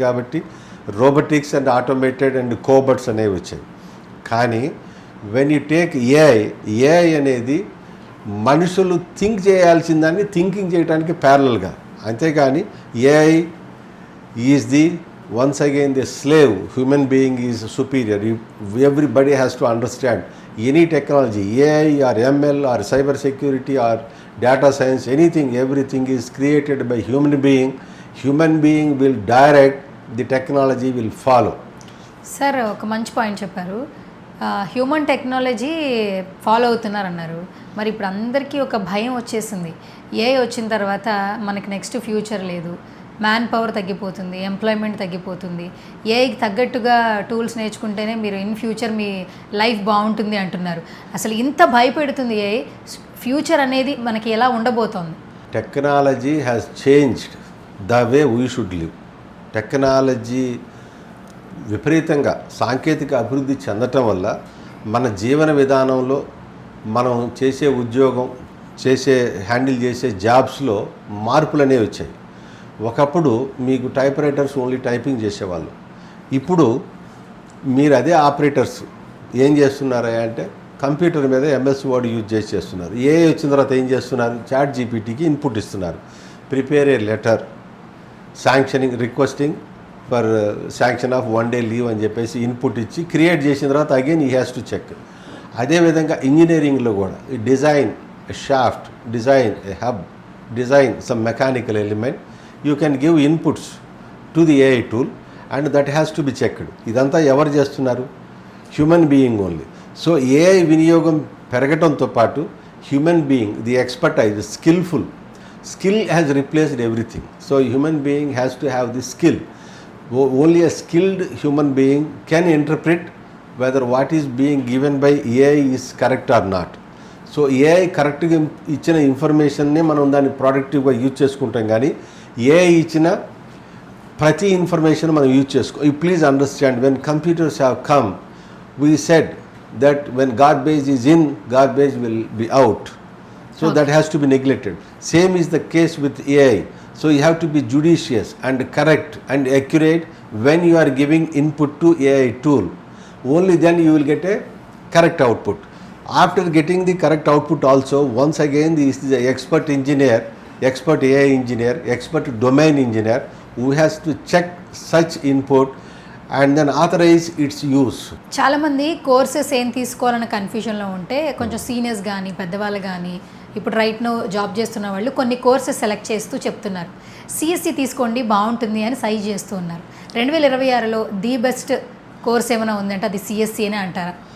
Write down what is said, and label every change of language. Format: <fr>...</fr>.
<te>కాబట్టి robotics and automated and కోబట్స్ అనేవి వచ్చాయి. కానీ వెన్ యూ టేక్ ఏఐ అనేది మనుషులు థింక్ చేయాల్సిన దాన్ని థింకింగ్ చేయడానికి ప్యారలల్గా, అంతేగాని AI is the</te> <en>once again the slave human being is superior. Everybody has to understand any technology, AI or ML or cyber security or data science, anything, everything is created by human being. Human being will direct, the technology will follow.</en> <te>Sir ఒక మంచి point చెప్పారు. Human technology follow అవుతున్నారన్నారు. మరి ఇప్పుడు అందరికీ ఒక భయం వచ్చేసింది. AI వచ్చిన తర్వాత మనకి నెక్స్ట్ ఫ్యూచర్ లేదు, మ్యాన్ పవర్ తగ్గిపోతుంది, ఎంప్లాయ్మెంట్ తగ్గిపోతుంది, ఏఐకి తగ్గట్టుగా టూల్స్ నేర్చుకుంటేనే మీరు ఇన్ ఫ్యూచర్ మీ లైఫ్ బాగుంటుంది అంటున్నారు. అసలు ఇంత భయపెడుతుంది ఏఐ, ఫ్యూచర్ అనేది మనకి ఎలా ఉండబోతోంది?</te> <en>Technology has changed the way we should live.</en> <te>Technology విపరీతంగా సాంకేతిక అభివృద్ధి చెందటం వల్ల మన జీవన విధానంలో మనం చేసే ఉద్యోగం, హ్యాండిల్ చేసే జాబ్స్లో మార్పులు అనేవి వచ్చాయి. ఒకప్పుడు మీకు టైప్ రైటర్స్ ఓన్లీ టైపింగ్ చేసేవాళ్ళు. ఇప్పుడు మీరు అదే ఆపరేటర్స్ ఏం చేస్తున్నారా అంటే కంప్యూటర్ మీద MS వర్డ్ యూజ్ చేస్తున్నారు. ఏఐ వచ్చిన తర్వాత ఏం చేస్తున్నారు, చాట్ జీపీటీకి ఇన్పుట్ ఇస్తున్నారు. Prepare ఏ letter, sanctioning, requesting for sanction of 1 day leave అని చెప్పేసి ఇన్పుట్ ఇచ్చి క్రియేట్ చేసిన తర్వాత అగైన్ ఈ హ్యాస్ టు చెక్.</te> <en>అదేవిధంగా ఇంజనీరింగ్లో కూడా ఈ design shaft, design hub, design some mechanical element, you can give inputs to the AI tool and that has to be checked.</en> <te>ఇదంతా ఎవరు చేస్తున్నారు? Human being only. So AI వినియోగం పెరగటంతో పాటు human being, the expertise, skill has replaced everything.</te> <en>So human being has to have the skill. Only a skilled human being can interpret whether what is being given by AI is correct or not.</en> <te>So AI కరెక్ట్గా ఇచ్చిన ఇన్ఫర్మేషన్ని మనం దాన్ని ప్రొడక్టివ్గా use చేసుకుంటాం, కానీ AI ఇచ్చిన ప్రతి information మనం యూజ్ చేసుకో.</te> <en>You please understand, when computers have come, we said that when garbage is in, garbage will be out. So that has to be neglected. Same is the case with AI. So you have to be judicious and correct and accurate when you are giving input to AI tool. Only then you will get a correct output. After getting the correct output also, once again this is the expert engineer, expert AI engineer, expert domain engineer who has to check such input and then authorize its use.</en> <te>చాలామంది courses ఏం తీసుకోవాలన్న కన్ఫ్యూజన్లో ఉంటే కొంచెం seniors కానీ పెద్దవాళ్ళు కానీ ఇప్పుడు రైట్ నో జాబ్ చేస్తున్న వాళ్ళు కొన్ని కోర్సెస్ సెలెక్ట్ చేస్తూ చెప్తున్నారు. సిఎస్సి తీసుకోండి బాగుంటుంది అని సైజ్ చేస్తూ ఉన్నారు. 2026లో ది బెస్ట్ కోర్స్ ఏమైనా ఉందంటే అది సిఎస్సి అనే అంటారా?</te>